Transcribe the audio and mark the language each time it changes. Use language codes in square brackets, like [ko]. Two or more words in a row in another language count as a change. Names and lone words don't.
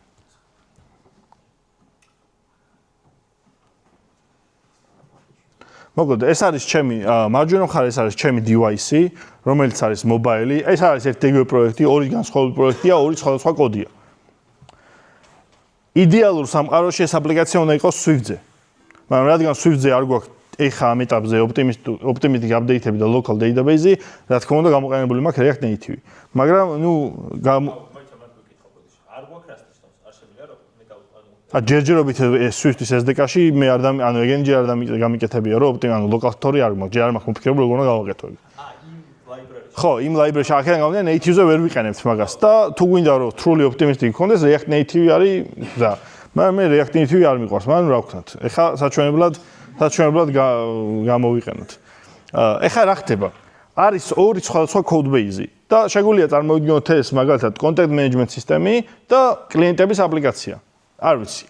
[ka] მოკლედ ეს არის ჩემი მარჯვენა მხარე ეს არის ჩემი device-ი, რომელიც არის mobile-ი. ეს არის ერთი პროექტი, ორი განსხვავებული პროექტია, ორი სხვადასხვა კოდია. იდეალურ სამყაროში ეს აპლიკაცია უნდა იყოს Swift-ზე. მაგრამ რადგან Swift-ზე არ გვაქვს ეხა ამ ეტაპზე [en] optimistic update- [ka] ები და [en] local database- [ka] ი, რა თქმა უნდა გამოყენებული მაქვს React Native. მაგრამ ნუ არ გვაქვს Rust-ის, არ შემიძლია რომ მე ჯერჯერობით Swift-ის SDK-ში მე არ ანუ ეგენჯერ არ გამიკეთებია რომ ანუ [en] local store- [ka] ი არ მაქვს, ჯერ არ მაქვს მოფიქრებული როგორ უნდა გავაკეთო ეგ. ხო, იმ library-ში აქედან გამომდინარე native-ზე ვერ ვიყენებთ მაგას და თუ გვინდა რომ [en] truly optimistic [ka] გქონდეს React Native არის და მაგრამ მე React Native არ მიყვარს, მაგრამ რა ვქნათ. ეხა საჩვენებლად გამოვიყენოთ. ეხა რა ხდება? არის ორი სხვადასხვა [en] code base- [ka] ი და შეგვიძლია წარმოვიდგინოთ ეს მაგალითად [en] content management [ka] სისტემი და კლიენტების აპლიკაცია. არ ვიცი.